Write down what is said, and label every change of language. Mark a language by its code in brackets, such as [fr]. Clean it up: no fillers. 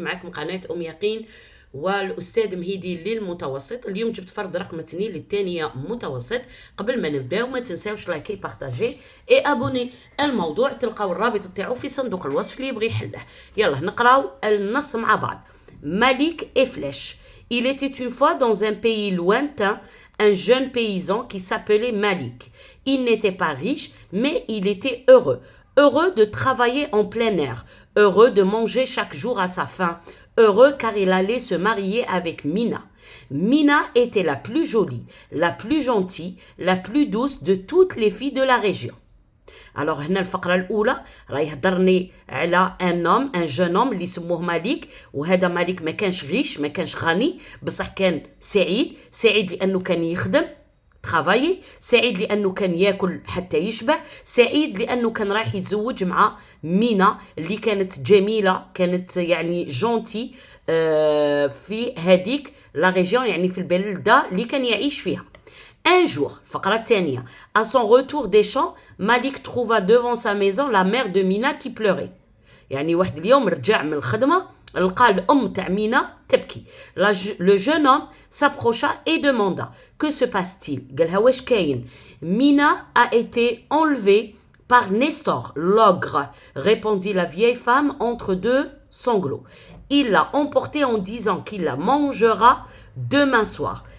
[ar] معكم قناة يقين والأستاذ مهيدي للمتوسط. اليوم جبت فرض رقم 2 للثانية متوسط. قبل ما نبداو ما تنساوش لايكي بارطاجي اي ابوني. الموضوع تلقاو الرابط تاعو في صندوق الوصف اللي يبغي يحله. يلا نقراو النص مع بعض. [fr] Malik et Flèche. Il était une fois dans un pays lointain un jeune paysan qui s'appelait Malik. Il n'était pas riche, mais il était heureux. Heureux de travailler en plein air, heureux de manger chaque jour à sa faim, heureux car il allait se marier avec Mina. Mina était la plus jolie, la plus gentille, la plus douce de toutes les filles de la région. [ar] Alors هنا الفقرة الأولى راه يهضرني على ان جون اللي يسموه مالك، وهذا مالك ما كانش غيش، ما كانش غني، بصح كان سعيد لأنه كان يخدم ترافايي، سعيد لأنه كان ياكل حتى يشبع، سعيد لأنه كان رايح يتزوج مع مينا اللي كانت جميلة، كانت يعني جونتي في هذيك لا ريجيون، يعني في البلدة اللي كان يعيش فيها. [fr] Un jour, [ar] الفقرة الثانية, [fr] à son retour des champs, Malik trouva devant sa maison la mère de Mina qui pleurait. [ar] يعني واحد اليوم رجع من الخدمة لقى الأم تاع مينا تبكي. [fr] Le jeune homme s'approcha et demanda que se passe-t-il. [ar] قالها واش كاين. [fr] Mina a été enlevée par Nestor, l'ogre, répondit la vieille femme entre deux sanglots. Il l'a emportée en disant qu'il la mangera demain soir.